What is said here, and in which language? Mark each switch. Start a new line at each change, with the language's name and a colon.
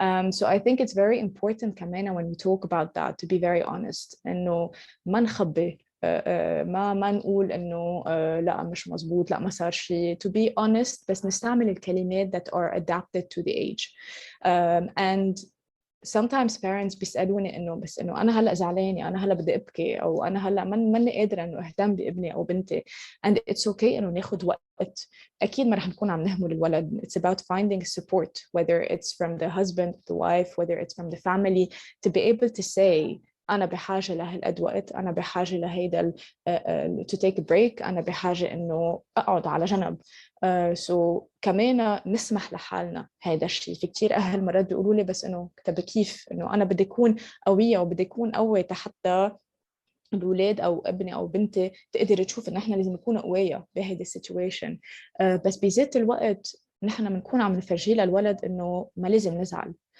English: So I think it's very important
Arabic: كمان
English: when we talk about that to be very honest
Arabic: إنه ما نخبي ما نقول إنه لا مش مزبوط لا ما صار شيء
English: to be honest
Arabic: بس نستعمل الكلمات
English: that are adapted to the age. And sometimes parents
Arabic: بيسألوني إنه أنا هلأ زعلانة أنا هلأ بدي أبكي أو أنا هلأ ماني قادرة إنه أهتم بابني أو بنتي
English: and it's okay
Arabic: إنه ناخد وقت. أكيد ما رح نكون عم نهمل الولد.
English: It's about finding support whether it's from the husband the wife whether it's from the family to be able to say
Arabic: أنا بحاجة لهالقد وقت أنا بحاجة لهيدا
English: to take a break
Arabic: أنا بحاجة إنه أقعد على جنب. so كمان نسمح لحالنا هيدا الشيء. في كتير أهل مرات بيقولوا لي بس إنه طب كيف إنه أنا بدي أكون قوية وبدي أكون قوية حتى الأولاد أو ابني أو بنتي تقدر تشوف إن إحنا لازم نكون قوية بهيدا السيتويشن. بس بذات الوقت نحن بنكون عم نفرجي للولد إنه ما لازم نزعل.